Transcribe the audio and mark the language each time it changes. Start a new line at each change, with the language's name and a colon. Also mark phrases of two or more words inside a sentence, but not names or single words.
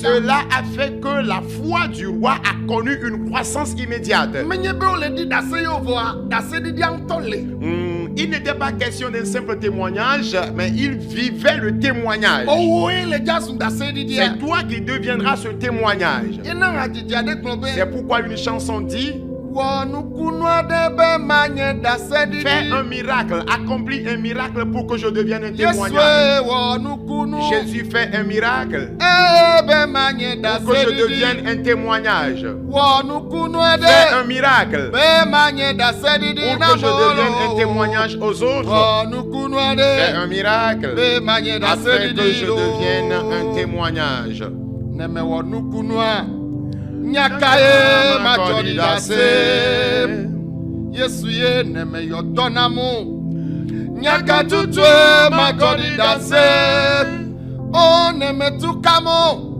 French: Cela a fait que la foi du roi a connu une croissance immédiate.
Ewe: Menye be wole di dase yewo vɔa dase ɖiɖia ŋutɔ le.
French: Il n'était pas question d'un simple témoignage, mais il vivait le témoignage.
Ewe: Owoe le dza sun dase ɖiɖia.
French: C'est toi qui deviendras ce témoignage.
Ewe: Yena hadzidzi aɖe gblɔ be.
French: C'est pourquoi une chanson dit,
Ewe: Wɔ nukunu aɖe be manye dase
French: fais
Ewe: ɖiɖi.
French: un miracle, accomplis un miracle pour que je devienne un témoignage.
Ewe: Yesue wɔ nukunu.
French: Jésus fait un miracle
Ewe: Be manye dase
French: pour que je
Ewe: ɖiɖi.
French: devienne un témoignage.
Ewe: Wɔ nukunu
French: Fais un
Ewe: aɖe.
French: miracle
Ewe: Be manye dase ɖiɖi
French: pour
Ewe: na
French: que je devienne un témoignage aux autres.
Ewe: Wɔ nukunu
French: Fais un
Ewe: aɖe.
French: miracle
Ewe: Be manye dase
French: afin que je
Ewe: ɖiɖi
French: devienne un témoignage.
Ewe: Ne mewɔ nukunua. Nyaka ye matsɔ ɖi dase. Yesu ye ne meyɔ dɔ na mo. Nyaka tutu ye matsɔ ɖi dase. O ne metu ka mo.